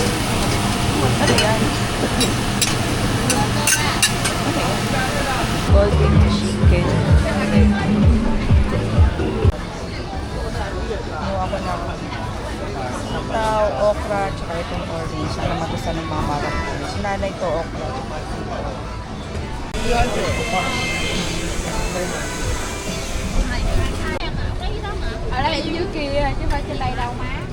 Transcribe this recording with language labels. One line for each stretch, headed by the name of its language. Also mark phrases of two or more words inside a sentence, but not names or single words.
Filipino: Ano yan?
English: Golden chicken.
Filipino: Gawa ko na sitaw, okra, tsaka itong orange. Ano matusan ng mga marap ko. Si nanay to okra.
Vietnamese: Ở đây dưới kia chứ không phải trên đây đâu má.